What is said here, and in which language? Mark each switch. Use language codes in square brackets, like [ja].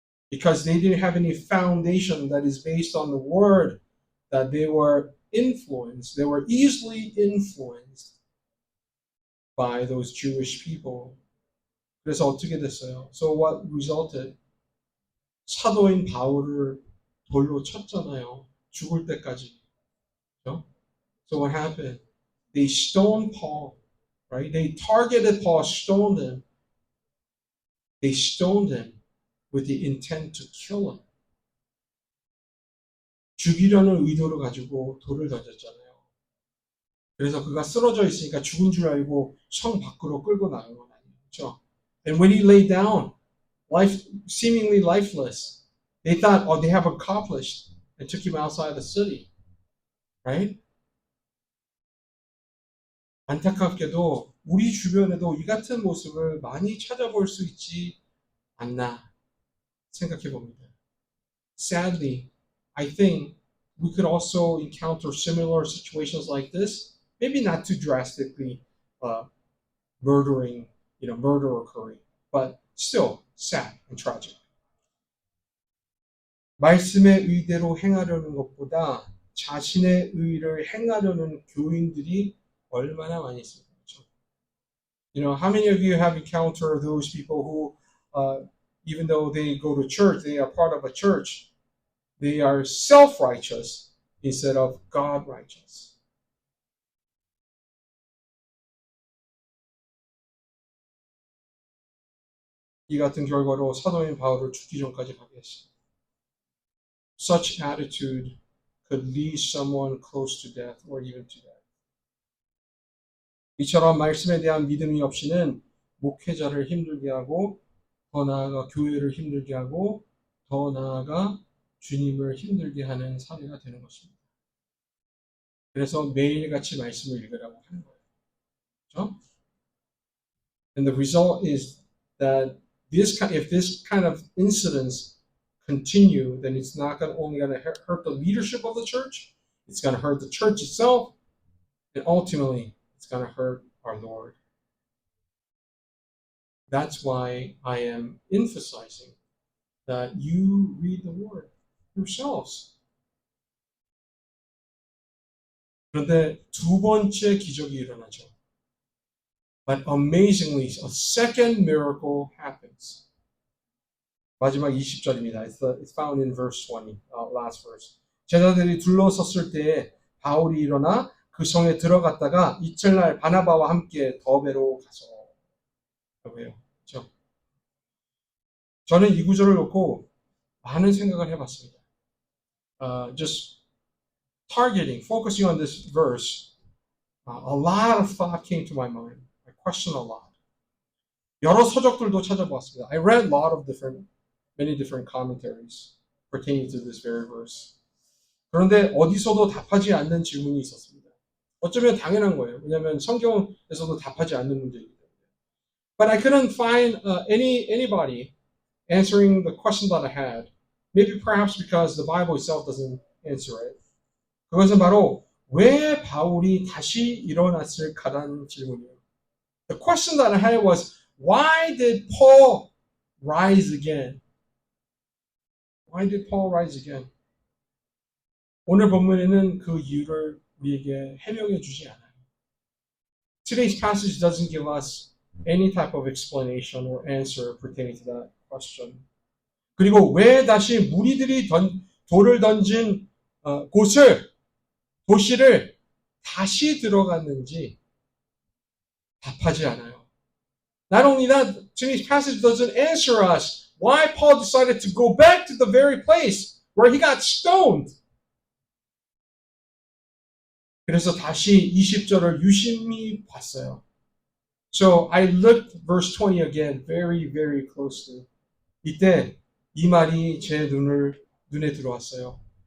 [en] Because they didn't have any foundation that is based on the word, that they were influenced. They were easily influenced by those Jewish people. [ko] 그래서 어떻게 됐어요? [en] So what resulted? [ko] 사도인 바울을 돌로 쳤잖아요. 죽을 때까지. 그렇죠? [en] So what happened? They stoned Paul, right? They targeted Paul, stoned him. They stoned him with the intent to kill him. [ko] 죽이려는 의도를 가지고 돌을 던졌잖아요. 그래서 그가 쓰러져 있으니까 죽은 줄 알고 성 밖으로 끌고 나간 건 아니에요. 그렇죠? [en] And when he lay down, seemingly lifeless, they thought, oh, they have accomplished, and took him outside the city. Right? [ko] 안타깝게도 우리 주변에도 이 같은 모습을 많이 찾아볼 수 있지 않나 생각해 봅니다. [en] Sadly, I think we could also encounter similar situations like this. Maybe not too drastically murder occurring, but still sad and tragic. [ko] 말씀의 의대로 행하려는 것보다 자신의 의를 행하려는 교인들이 얼마나 많이 있습니까? [en] You know, how many of you have encountered those people who, even though they go to church, they are part of a church, they are self-righteous instead of God-righteous. [ko] 이 같은 결과로 사도인 바울을 죽기 전까지 가게 했습니다. [en] Such attitude could lead someone close to death or even to death. [ko] 이처럼 말씀에 대한 믿음이 없이는 목회자를 힘들게 하고 더 나아가 교회를 힘들게 하고 더 나아가 주님을 힘들게 하는 사례가 되는 것입니다. 그래서 매일같이 말씀을 읽으라고 하는 거예요. 그렇죠? [en] And the result is that if this kind of incidents continue, then it's not only going to hurt the leadership of the church, it's going to hurt the church itself, and ultimately it's going to hurt our Lord. That's why I am emphasizing that you read the Word yourselves. [ko] 그런데 두 번째 기적이 일어나죠. [en] But amazingly, a second miracle happens. [ko] 마지막 20절입니다. [en] It's found in verse 20, last verse. [ko] 제자들이 둘러섰을 때에 바울이 일어나 그 성에 들어갔다가 이튿날 바나바와 함께 더베로 가서 라고 해요. 그렇죠? 저는 이 구절을 놓고 많은 생각을 해봤습니다. [en] Just targeting, focusing on this verse, a lot of thought came to my mind. I questioned a lot. [ko] 여러 서적들도 찾아보았습니다. [en] I read a lot of many different commentaries pertaining to this very verse. [ko] 그런데 어디서도 답하지 않는 질문이 있었습니다. 어쩌면 당연한 거예요. 왜냐하면 성경에서도 답하지 않는 문제이기 때문에. [en] But I couldn't find anybody answering the question that I had. Maybe perhaps because the Bible itself doesn't answer it. [ko] 그것은 바로 왜 바울이 다시 일어났을까라는 질문이에요. [en] The question that I had was, why did Paul rise again? Why did Paul rise again? [ko] 오늘 본문에는 그 이유를 우리에게 해명해 주지 않아요. [en] Today's passage doesn't give us any type of explanation or answer pertaining to that question. [ko] 그리고 왜 다시 무리들이 돌을 던진 도시를 다시 들어갔는지 답하지 않아요. [en] Not only that, today's passage doesn't answer us why Paul decided to go back to the very place where he got stoned. [ko] 그래서 다시 20절을 유심히 봤어요. [en] So I looked verse 20 again very, very closely. [ko] 이때 이 말이 제 눈에 들어왔어요.